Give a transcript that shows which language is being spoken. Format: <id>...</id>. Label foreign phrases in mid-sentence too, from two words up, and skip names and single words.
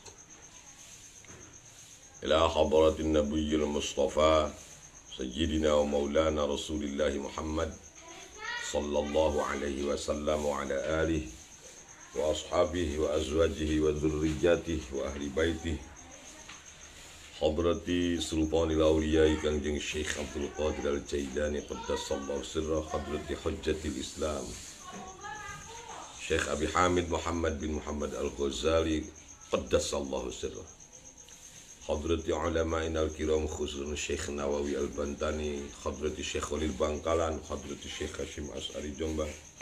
<ar>إلى حضرة النبي المصطفى سيدنا ومولانا رسول الله محمد صلى الله عليه وسلم وعلى آله وأصحابه وأزواجه وذرياته وأهل بيته. Hadrati Sultanil Awliya Kangjeng Syekh Abdul Qadir Al-Jailani qaddasallahu sirra, hadrati Hujjatil Islam Syekh Abi Hamid Muhammad bin Muhammad Al-Ghazali qaddasallahu sirra, hadrati ulama'ina al-kiram khususnya Syekh Nawawi Al-Bantani, hadrati Syekh Khalil Bangkalan, hadrati Syekh Hashim As'ari Jombang,</ar>